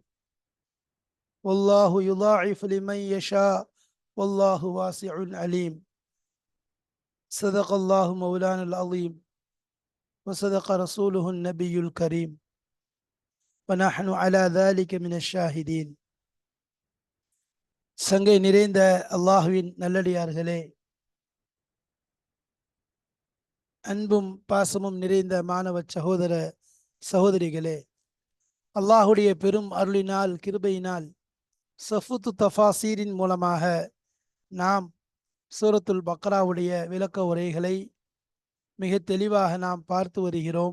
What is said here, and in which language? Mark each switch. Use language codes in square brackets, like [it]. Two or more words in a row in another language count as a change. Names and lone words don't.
[ar] والله يضاعف لمن يشاء والله واسع عليم. صدق الله مولانا العظيم وصدق رسوله النبي الكريم ونحن على ذلك من الشاهدين. [ta] சங்கை நிறைந்த அல்லாஹ்வின் நல்லடியார்களே, அன்பும் பாசமும் நிறைந்த மாணவ சகோதர சகோதரிகளே, அல்லாஹுடைய பெரும் அருளினால் கிருபையினால் சஃபுத்து தஃபாசீரின் மூலமாக நாம் சூரத்துல் பக்ராவுடைய விளக்க உரைகளை மிக தெளிவாக நாம் பார்த்து வருகிறோம்.